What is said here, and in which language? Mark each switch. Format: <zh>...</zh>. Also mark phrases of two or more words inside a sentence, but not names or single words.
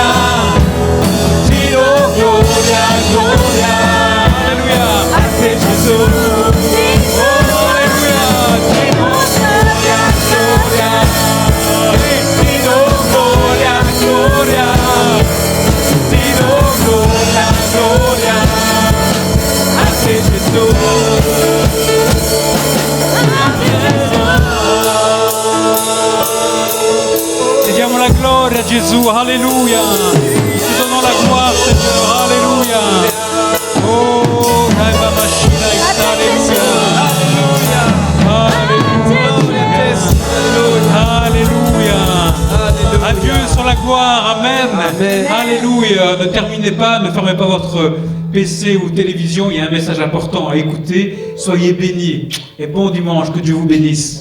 <it>Ti do gloria, gloria. Alleluia. A te Gesù. Oh, alleluia. Ti do gloria, gloria. Ti do gloria, gloria. Ti do gloria, gloria. A te Gesù. Ti diamo la gloria Gesù, alleluia. Ti dono la gloire Signore, alleluia. Oh, Kaiba Mashina, alleluia.</it> <fr>Alléluia. À Dieu sur la gloire, amen. Alléluia. Ne terminez pas, ne fermez pas votre PC ou télévision, il y a un message important à écouter. Soyez bénis et bon dimanche, que Dieu vous bénisse.</fr>